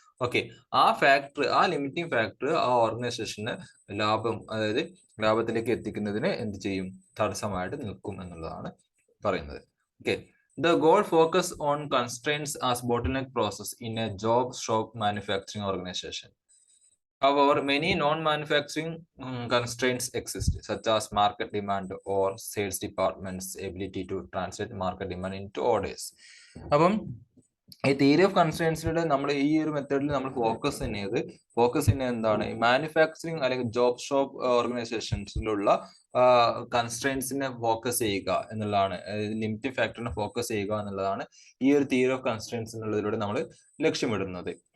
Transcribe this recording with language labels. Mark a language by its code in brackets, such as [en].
[ml] Okay, ആ limiting factor ആ ഓർഗനൈസേഷന് ലാഭം, അതായത് ലാഭത്തിലേക്ക് എത്തിക്കുന്നതിന് എന്ത് ചെയ്യും, തടസ്സമായിട്ട് നിൽക്കും എന്നുള്ളതാണ് പറയുന്നത്. [en] Okay, the goal focus on constraints as bottleneck process in a job shop manufacturing organization. However, many non-manufacturing constraints exist, such as market demand or sales department's ability to translate market demand into orders. [ml] അപ്പം ഈ theory of കൺസ്ട്രെയിൻസിലൂടെ നമ്മൾ ഈ ഒരു മെത്തേഡിൽ നമ്മൾ focus ചെയ്യുന്നത് എന്താണ്, manufacturing അല്ലെങ്കിൽ ജോബ് ഷോപ്പ് ഓർഗനൈസേഷൻസിലുള്ള കൺസ്ട്രെയിൻസിനെ ഫോക്കസ് ചെയ്യുക എന്നുള്ളതാണ്, ലിമിറ്റിംഗ് ഫാക്ടറിനെ ഫോക്കസ് ചെയ്യുക എന്നുള്ളതാണ് ഈ ഒരു തിയറി ഓഫ് കൺസ്ട്രെയിൻസ് എന്നുള്ളതിലൂടെ നമ്മൾ ലക്ഷ്യമിടുന്നത്.